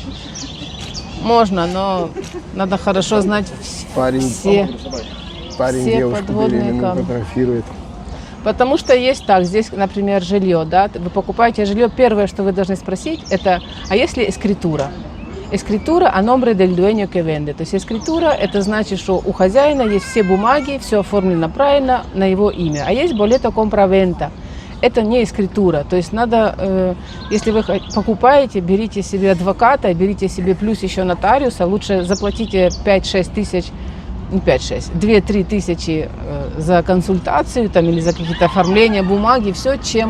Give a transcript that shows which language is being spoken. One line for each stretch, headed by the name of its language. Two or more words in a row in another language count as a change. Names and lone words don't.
Russian: Можно, но надо хорошо знать Парень все девушку подводные беременную камни. фотографирует. Потому что есть так, здесь, например, жилье, да, вы покупаете жилье, первое, что вы должны спросить, это, а если эскритура?
Spanish: Эскритура a nombre del dueño que vende.
Russian: То есть эскритура, это значит, что у хозяина есть все бумаги, все оформлено правильно на его имя. А есть
Spanish: boleto compra-venta.
Russian: Это не эскритура. То есть надо, если вы покупаете, берите себе адвоката, берите себе плюс еще нотариуса, лучше заплатите 5-6 тысяч, не 5-6, 2-3 тысячи за консультацию там, или за какие-то оформления бумаги, все, чем...